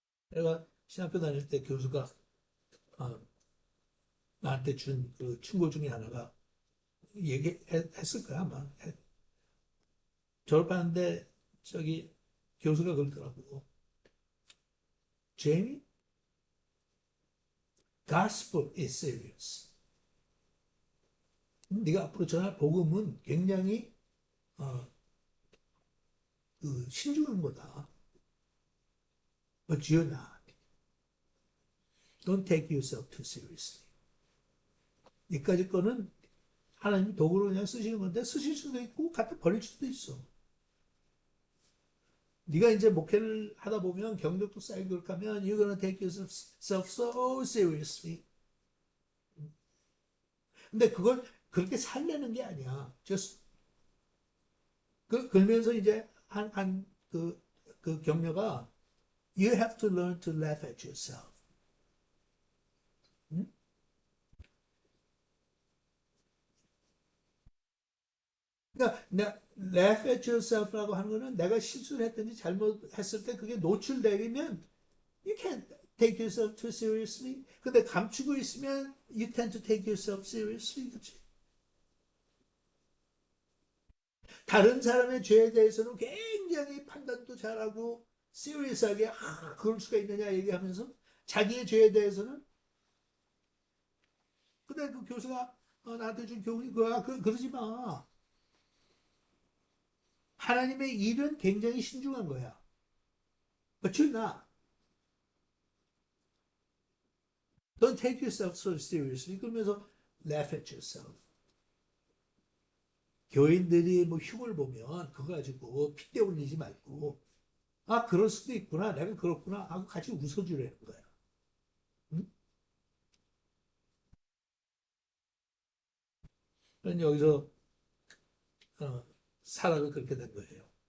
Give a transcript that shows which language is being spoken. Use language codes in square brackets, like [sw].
[ko] 내가 신학교 다닐 때 교수가 어, 나한테 준 그 충고 중에 하나가 얘기했을 거야 아마. 졸업하는데 저기 교수가 그러더라고. [en] Jamie, gospel is serious. [ko] 네가 앞으로 전할 복음은 굉장히 어, 그 신중한 거다. [en] But you're not. Don't take yourself too seriously. [ko] 이까짓 거는 하나님 도구로 그냥 쓰시는 건데 쓰실 수도 있고 갖다 버릴 수도 있어. 네가 이제 목회를 하다 보면 경력도 쌓이고 그렇게 하면 [en] you're gonna take yourself so seriously. [ko] 근데 그걸 그렇게 살려는 게 아니야. [en] just [ko] 그러면서 이제 그 격려가 [en] you have to learn to laugh at yourself. [ko] 응? 그러니까 [en] laugh at yourself [ko] 라고 하는 거는 내가 실수를 했든지 잘못했을 때 그게 노출되면 [en] you can't take yourself too seriously. [ko] 근데 감추고 있으면 [en] you tend to take yourself seriously. [ko] 그치? 다른 사람의 죄에 대해서는 굉장히 판단도 잘하고 serious하게 그럴 수가 있느냐 얘기하면서 자기의 죄에 대해서는 근데 그 교수가 나한테 준 교훈이 그거야. 그러지 마. 하나님의 일은 굉장히 신중한 거야. [en] But you're not. Don't take yourself so seriously. [ko] 그러면서 [en] laugh at yourself. [ko] 교인들이 뭐 흉을 보면 그거 가지고 핏대 올리지 말고 아 그럴 수도 있구나 내가 그렇구나 하고 같이 웃어주려는 거야. 응? 그러니까 여기서 사라가 그렇게 된 거예요.